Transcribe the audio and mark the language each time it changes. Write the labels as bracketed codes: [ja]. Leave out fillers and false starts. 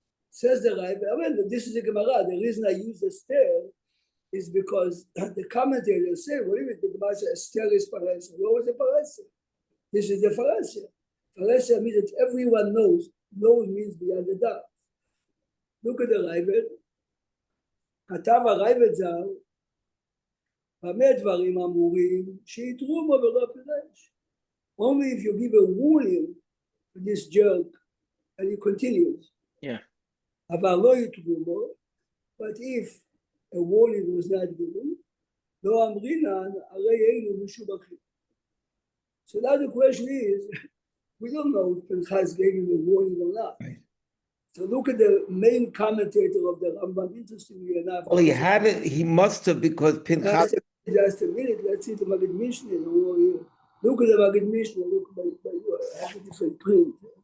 [en] Says the Rebbe, I mean, this is the Gemara. The reason I use Esther is because the commentators say, what do you mean? The Gemara says Esther is parasha. What was the parasha? This is the parasha. Parasha means that everyone knows. Knows means beyond the doubt. Look at the Rebbe. [he] כתב הרייבד ז"ל, במה דברים אמורים שיתרו בו ולא פירש. [en] Only if you give a warning to this jerk, and he continues. Yeah. [he] אבל לא יתרו בו, [en] but if a warning was not given, [he] לא אמרינן, הרי היינו משובחים. [en] So now the question is, we don't know if Pinchas gave him a warning or not. Right. So look at the main commentator of the Rambam, interestingly enough. Well, he had it, he must have, because Pinchas, Just a minute, let's see the Maggid Mishneh over here. Look at the Maggid Mishneh, look by you, I have a different print.